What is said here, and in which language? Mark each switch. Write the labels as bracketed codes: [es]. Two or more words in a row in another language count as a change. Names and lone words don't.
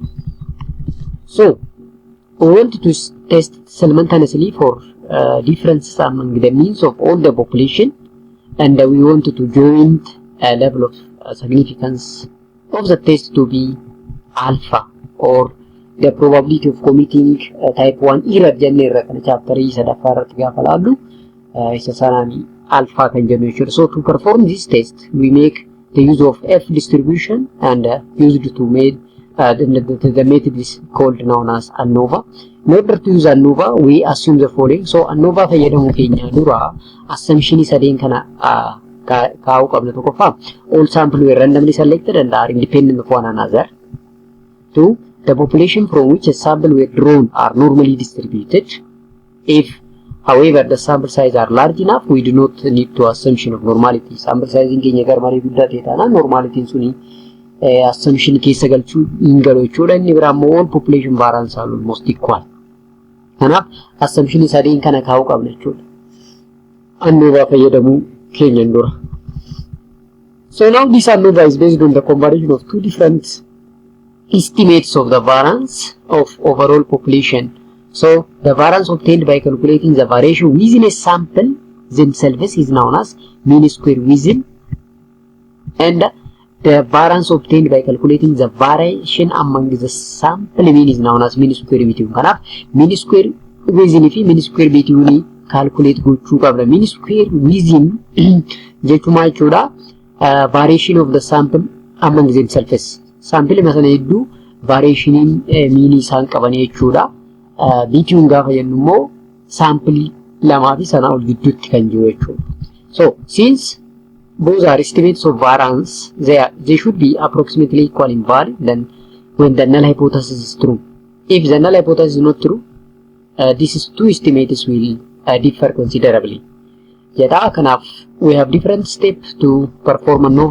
[en] So we want to test simultaneously for differences among the means of all the population, and we want to join a level of significance of the test to be alpha, or the probability of committing type 1 error [om] jennee kana chapter sadaffaa irratti gaafa laallu isa sanaan alpha kan jennu jechuudha. [en] So to perform this test we make the use of F distribution and used to make the method is called known as ANOVA. In order to use ANOVA we assume the following. [om] So ANOVA fayyadamu keenya dura assumption sadeen kana kaa'uu qabna. [en] Tokkoffaa all sample were randomly selected and are independent of one another. Two, the population from which a sample were drawn are normally distributed. If, however, the sample size are large enough, we do not need to assumption of normality. Sample size [om] keenya garmalee guddaa ta'e taanaan normality suni assumption keessa galchuu hin galu jechuudha. Inni biraa immoo [en] all population variance are almost equal. [om] Kanaaf assumption sadeen kana kaa'uu qabna jechuudha. ANOVA fayyadamuu keenyan dura. [en] So now this ANOVA is based on the comparison of two different estimates of the variance of overall population. So the variance obtained by calculating the variation within a sample themselves is known as mean square within, and the variance obtained by calculating the variation among the sample mean is known as mean square between. [om] Kanaaf [en] mean square within [om] fi [en] mean square between [om] calculate gochuu qabna. [en] Mean square within [om] jechuun jechuudha [en] variation of the sample among themselves. [om] Sample masana hedduu variationiin mean isaan qaban jechuudha. Between gaafa jennu immoo sample lamaa fi sanaa ol gidduutti kan jiru jechuudha. [en] So since both are estimates of variance, they should be approximately equal in value. Then when the null hypothesis is true, if the null hypothesis is not true, these two estimates will differ considerably. Yet kanaaf we have different steps to perform ANOVA.